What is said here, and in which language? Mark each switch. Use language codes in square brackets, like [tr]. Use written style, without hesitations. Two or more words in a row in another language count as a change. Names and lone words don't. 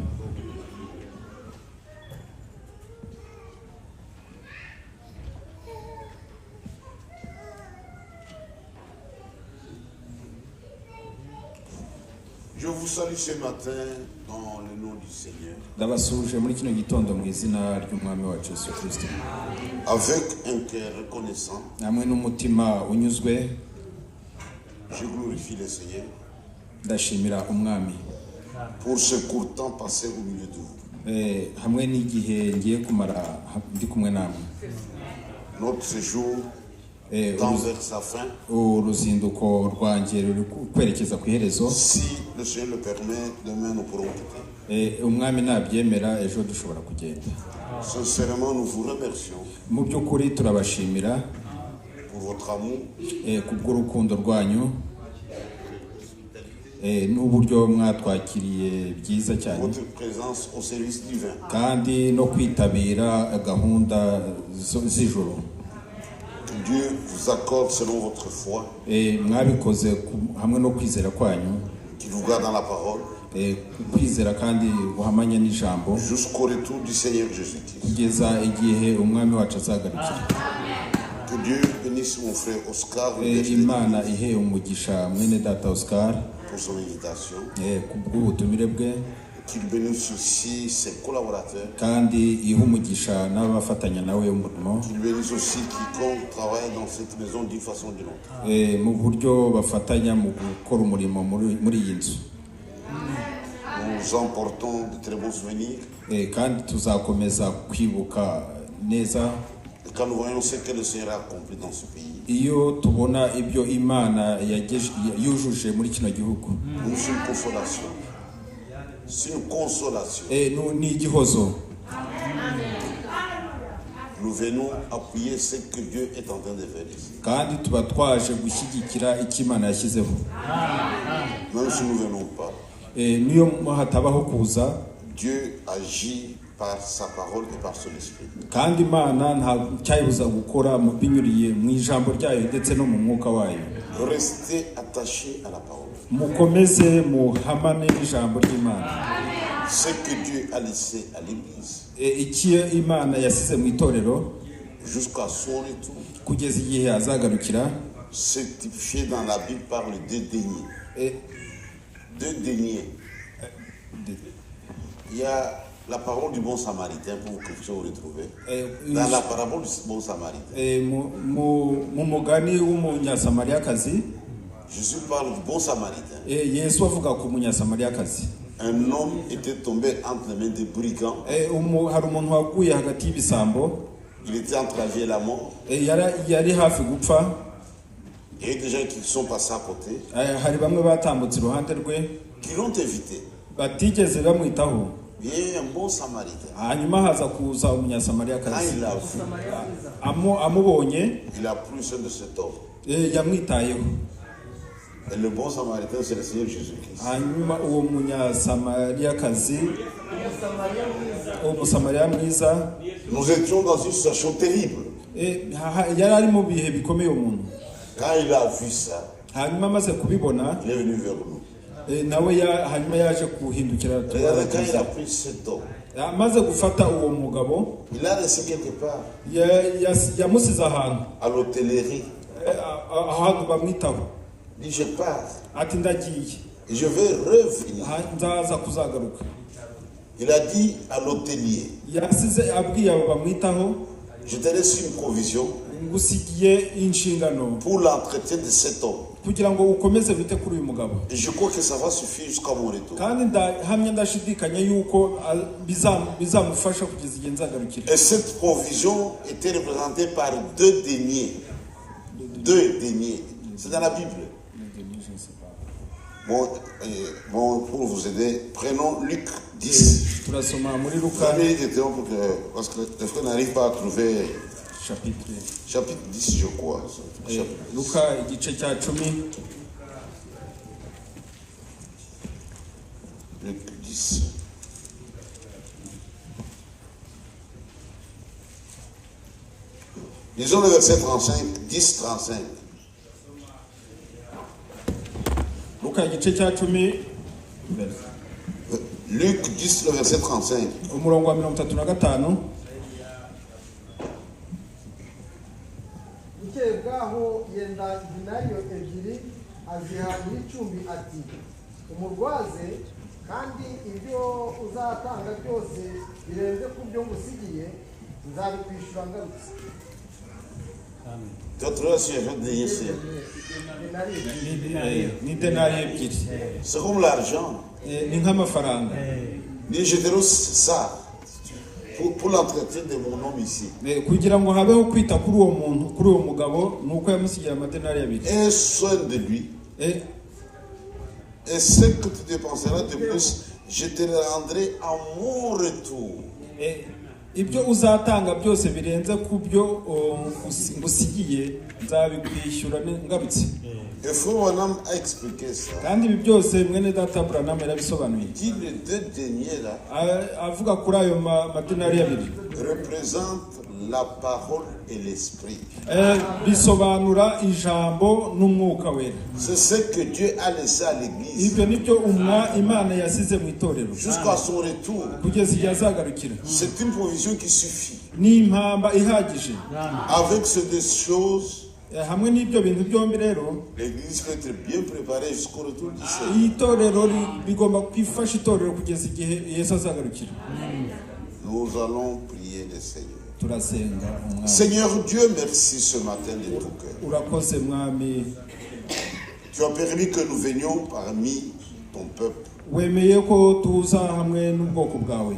[fr] Je vous salue ce matin dans le nom du Seigneur. [rw] Ndabasuhuje muri kino gitondo mu izina ry'Umwami wacu Yesu Kristo. [fr] Avec un cœur reconnaissant. [rw] Namwe n'umutima unyuzwe. [fr] Je glorifie le Seigneur. [rw] Ndashimira Umwami. [fr] Pour ce court temps passé au milieu de vous. [rw] Hamwe n'igihe ngiye kumara ndi kumwe namwe. [fr] Notre séjour tend vers sa fin. [rw] Uruzinduko rwanjye ruri kwerekeza ku iherezo. [fr] Si le Seigneur le permet, demain nous pourrons quitter. [rw] Umwami nabyemera ejo dushobora kugenda. [fr] Sincèrement, nous vous remercions. [rw] Mu by'ukuri turabashimira [fr] pour votre amour. [rw] Kubw'urukundo rwanyu. N'uburyo mwatwakiriye byiza cyane. [fr] Votre présence au service divin. [rw] Kandi no kwitabira gahunda z'ijoro. [fr] Dieu vous accorde selon votre foi. [rw] Mwabikoze hamwe no kwizera kwanyu. [fr] Qu'il vous garde dans la parole. [rw] Kwizera kandi buhamanya n'ijambo. [fr] Jusqu'au retour du Seigneur Jésus-Christ. [rw] Kugeza igihe umwami wacu azagarukira. [fr] Que Dieu bénisse mon frère Oscar. [rw] Imana ihe umugisha mwene data Oscar. [fr] Pour son invitation. [rw] Kubw'ubutumire bwe. [fr] Qu'il bénisse aussi ses collaborateurs. [rw] Kandi ihe umugisha n'abafatanya nawe umurimo. [fr] Qu'il bénisse aussi quiconque travaille dans cette maison d'une façon ou d'une autre. [rw] Mu buryo bafatanya mu gukora umurimo muri iyi nzu. [fr] Nous emportons de très bons souvenirs. [rw] Kandi tuzakomeza kwibuka neza. [fr] Quand nous voyons ce que le Seigneur a accompli dans ce pays. [rw] Iyo tubona ibyo Imana yujuje muri kino gihugu. [fr] C'est une consolation. C'est une consolation. [rw] Ni igihozo. [fr] Nous venons appuyer ce que Dieu est en train de faire ici. [rw] Kandi tuba twaje gushyigikira icyo Imana yashyizeho. [fr] Même si nous ne venons pas. [rw] Niyo hatabaho kuza. [fr] Dieu agit par sa parole et par son esprit. [rw] kandi Imana nta cyayibuza gukora mu binyuriye mu ijambo ryayo ndetse no mu mwuka wayo. [fr] Restez attachés à la parole. [rw] Mukomeze muhamane n'ijambo ry'Imana. [fr] Ce que Dieu a laissé à l'église [rw] Iki Imana yasize mu itorero [fr] jusqu'à son retour, [rw] kugeza igihe azagarukira, [fr] c'est typifié dans la Bible par les deux deniers. Deux deniers. Il y a la parole du bon samaritain, pour que vous retrouvez. Dans la parabole du bon samaritain, [rw] mugani w'umunyasamariyakazi, [fr] Jésus parle du bon samaritain. [rw] Yesu avuga ku munyasamariyakazi. [fr] Un homme était tombé entre les mains des brigands. [rw] Hari umuntu waguye hagati y'ibisambo. [fr] Il était entre la vie et la mort. [rw] Yari hafi gupfa. [fr] Il y a des gens qui sont passés à côté, [rw] Hari bamwe batambutse iruhande rwe [fr] qui l'ont évité. [rw] batigeze bamwitaho. [fr] Il y a un bon samaritain. [rw] Hanyuma haza kuza [fr] Quand [rw] umunyasamariyakazi. [fr] il a vu, [rw] Amubonye [fr] il a pris soin de cet homme. [rw] yamwitayeho. [fr] Et le bon samaritain, c'est le Seigneur Jésus-Christ. [rw] Hanyuma uwo munyasamariyakazi, umusamariya mwiza, [fr] Nous étions dans une situation terrible. [rw] yari ari mu bihe bikomeye umuntu. [fr] Quand il a vu ça, [rw] Hanyuma amaze kubibona, [fr] il est venu vers nous. [rw] nawe hanyuma yaje kuhindukira. [fr] Regardez, quand il a pris cet homme, [rw] Amaze gufata uwo mugabo, [fr] il l'a laissé quelque part, [rw] yamusize ahantu, [fr] à l'hôtellerie. [rw] ahantu bamwitaho. [fr] Il dit, je pars [rw] Ati ndagiye, [fr] et je vais revenir. [rw] nzaza kuzagaruka. [fr] Il a dit à l'hôtelier, [rw] Yasize abwiye abo bamwitaho, [fr] je te laisse une provision [rw] ngusigiye inshingano [fr] pour l'entretien de cet homme. [rw] kugira ngo ukomeze bite kuri uyu mugabo. [fr] Et je crois que ça va suffire jusqu'à mon retour. [rw] Kandi ndahamya ndashidikanya yuko bizamufasha kugeza igihe nzagarukira. [fr] Et cette provision était représentée par deux deniers. Deux deniers. C'est dans la Bible. Bon, pour vous aider, prenons Luc 10. [rw] Turasoma muri [fr] Vous [rw] Luka [fr] avez des temps parce que les frères n'arrivent pas à trouver chapitre 10, je crois. [rw] Luka igice cya 10. [fr] Luc 10. Lisons le verset 35, 10, 35. [rw] Luka igice cya 10 [fr] Luc 10, le verset 35. [rw] umurongo wa 35. bukeye bwaho yenda dinariyo ebyiri aziha nyir'icumbi ati umurwaze kandi ibyo uzatanga byose birenze ku byo ngusigiye nzabikwishyura ngarutse. Ni denari ebyiri. [fr] C'est comme l'argent. [rw] Ni nk'amafaranga. [fr] Je te laisse ça pour l'entretien de mon homme ici. [rw] Kugira ngo habeho kwita kuri uwo muntu, kuri uwo mugabo, nuko yamusigiye amadenari abiri. [fr] Et soin de lui. Et ce que tu dépenseras de plus, je te le rendrai à mon retour. [rw] Ibyo uzatanga byose birenze ku byo ngusigiye nzabikwishyura ngarutse. [fr] Et Frère Branham a expliqué ça. [rw] Kandi ibi byose mwene data Branham yarabisobanuye. [fr] Dit les deux deniers là. [rw] Avuga kuri ayo madenari abiri. [fr] Représente la parole et l'esprit. [rw] Bisobanura ijambo n'umwuka wera. [fr] C'est ce que Dieu a laissé à l'église. [rw] Ibyo nibyo Imana yasize mu itorero. [fr] Jusqu'à son retour. [rw] Kugeza igihe azagarukira. [fr] C'est une provision qui suffit. [rw] Ni impamba ihagije. [fr] Avec ces deux choses, [rw] hamwe n'ibyo bintu byombi rero, [fr] l'église peut être bien préparée jusqu'au retour du Seigneur. [rw] Itorero bigomba kwifasha itorero kugeza igihe Yesu azagarukira. [fr] Nous allons prier le Seigneur. [rw] Turasenga. [fr] Seigneur Dieu, merci ce matin de tout cœur. [rw] Urakoze mwami. [fr] Tu as permis que nous venions parmi ton peuple. [rw] Wemeye ko tuza hamwe n'ubwoko bwawe.